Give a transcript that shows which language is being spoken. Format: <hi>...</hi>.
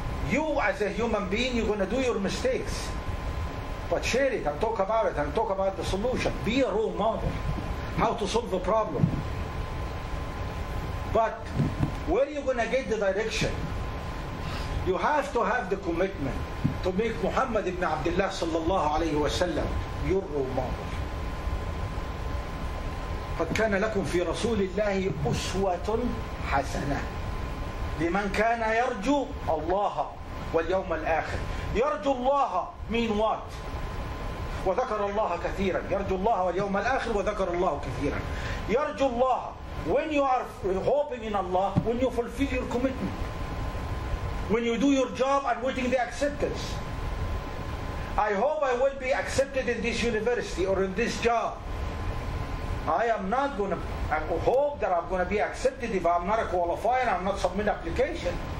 <en>You as a human being, you're going to do your mistakes. But share it and talk about it and talk about the solution. Be a role model. How to solve a problem. But where are you going to get the direction? You have to have the commitment to make Muhammad ibn Abdullah sallallahu alayhi wa sallam your role model.</en> <ar>قد كان لكم في رسول الله أسوة حسنة لمن كان يرجو الله واليوم الآخر. يرجو الله</ar> <en>mean what?</en> <ar>وذكر الله كثيرا. يرجو الله واليوم الآخر وذكر الله كثيرا. يرجو الله,</ar> <en>when you are hoping in Allah, when you fulfill your commitment, when you do your job and waiting the acceptance. I hope I will be accepted in this university or in this job. I am not going to hope that I'm going to be accepted if I'm not a qualifier and I'm not submit application.</en>